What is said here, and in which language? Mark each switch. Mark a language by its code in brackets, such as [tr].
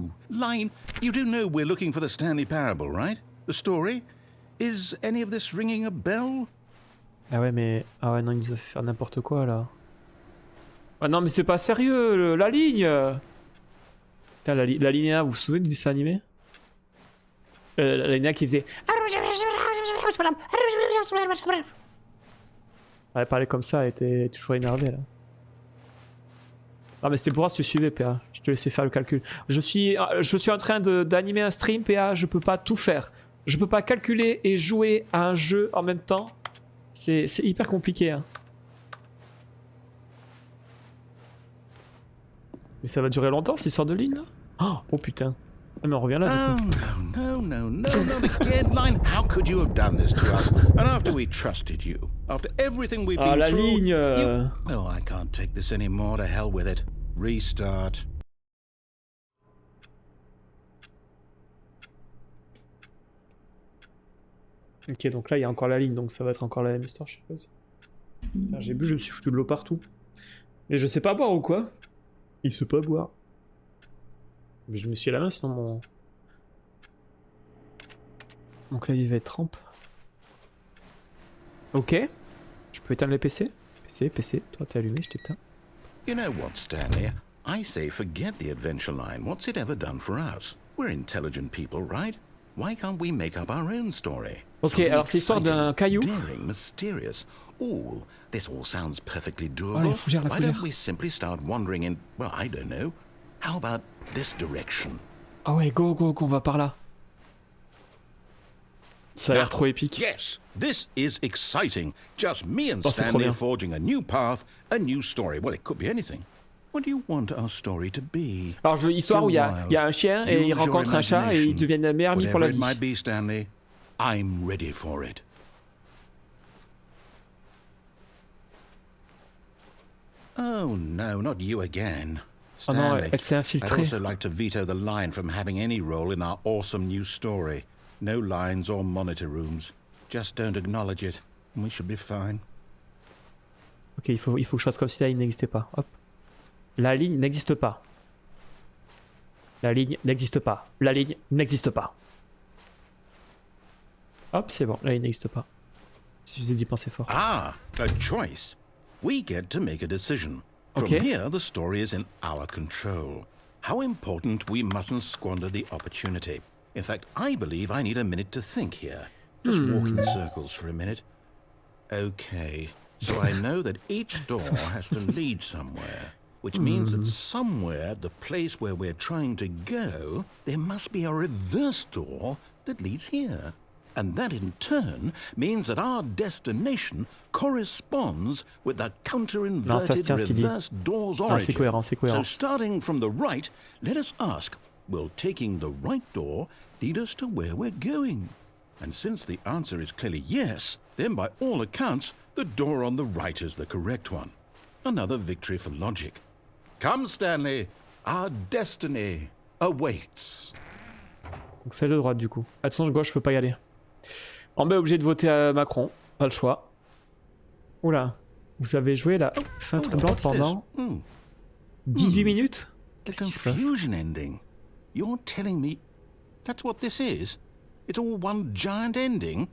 [en] Line, you do know we're looking for the Stanley parable, right? The story? Is any of this ringing a bell? [fr] Ah ouais, mais... Ah ouais, non, il nous a fait faire n'importe quoi, là. Ah non, mais c'est pas sérieux, la ligne. Putain, la linéa, vous vous souvenez du dessin animé? La linéa qui faisait... Elle parlait comme ça, elle était toujours énervée, là. Ah mais c'était pour voir si tu suivais, PA. Je te laissais faire le calcul. Je suis en train d'animer un stream, PA. Je peux pas tout faire. Je peux pas calculer et jouer à un jeu en même temps. C'est hyper compliqué, hein. Mais ça va durer longtemps, cette histoire de ligne, là? Oh putain. Ah mais on revient là du coup. [en] No, not again, Line. How could you have done this to us? And after we trusted you, after everything we've been [fr] la [en] through, [fr] ligne [en] Oh, I can't take this anymore. To hell with it. Restart. [fr] Ok, donc là il y a encore la ligne, donc ça va être encore la même histoire, je suppose. J'ai bu, je me suis foutu de l'eau partout. Mais je sais pas boire ou quoi? Il sait pas boire. Mais je me suis à la main, sinon mon clavier va être trempe. Ok. Je peux éteindre les PC? PC, toi t'es allumé, je t'éteins. [en] You know what, Stanley? I say forget the adventure line. What's it ever done for us? We're intelligent people, right? Why can't we make up our own story? [fr] Ok, alors c'est l'histoire d'un caillou. [en] Daring, mysterious. Ooh, this all sounds perfectly doable. [fr] Oh, la fougère. [en] Why don't we simply start wandering in, well, I don't know. How about this direction? [fr] Ah ouais, go, on va par là. Ça a l'air trop épique. [en] Yes, this is exciting. Just me and Stanley forging a new path, a new story. Well, it could be anything. What do you want our story to be? [fr] Alors, je veux histoire où il y a un chien et il rencontre un chat et ils deviennent la meilleure amie pour la vie. [en] Whatever it might be, Stanley, I'm ready for it. Oh no, not you again. Stanley, [fr] oh non, elle s'est infiltrée. [en] I'd also like to veto the line from having any role in our awesome new story. No lines or monitor rooms. Just don't acknowledge it, and we should be fine. [fr] Ok, il faut que je fasse comme si la ligne n'existait pas. Hop. La ligne n'existe pas. La ligne n'existe pas. La ligne n'existe pas. Hop, c'est bon, la ligne n'existe pas. Si je vous ai dit penser fort. [en] Ah, a choice. We get to make a decision. From here, the story is in our control. How important we mustn't squander the opportunity. In fact, I believe I need a minute to think here. Just walk in circles for a minute. Okay, so I know that each door has to lead somewhere, which means that somewhere, the place where we're trying to go, there must be a reverse door that leads here. And that in turn means that our destination corresponds with the counter-inverted reverse door's origin. [fr] C'est cohérent. [en] So starting from the right, let us ask, will taking the right door lead us to where we're going? And since the answer is clearly yes, then by all accounts, the door on the right is the correct one. Another victory for logic. Come, Stanley, our destiny awaits. [fr] Donc c'est le droit du coup. Attention, gauche, je peux pas y aller. En bas, obligé de voter à Macron. Pas le choix. Oula. Vous avez joué la fin troublante pendant 18 minutes? [en] The confusion ending. You're telling me that's what this is? It's all one giant ending?